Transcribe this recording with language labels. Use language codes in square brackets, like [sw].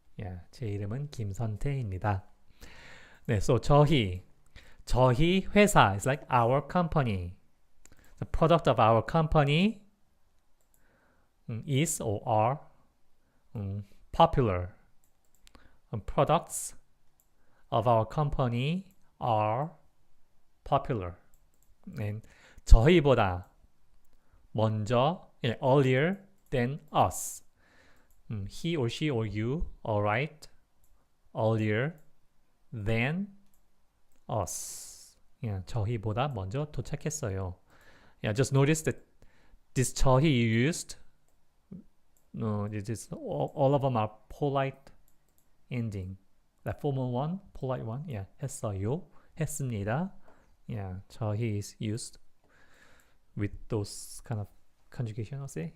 [ko] Yeah, 제 이름은 김선태입니다. [en] 네, so [ko] 저희 회사 [en] is like our company. The product of our company is or are popular. Products of our company are popular. And 저희보다 먼저, earlier than us. He or she or you arrived earlier than us. [ko] Yeah, 저희보다 먼저 도착했어요. [en] Yeah, just notice that this 저희 you used, all of them are polite ending. The formal one, polite one, yeah, 했어요, 했습니다. Yeah, 저희 is used with those kind of conjugation, I'll say.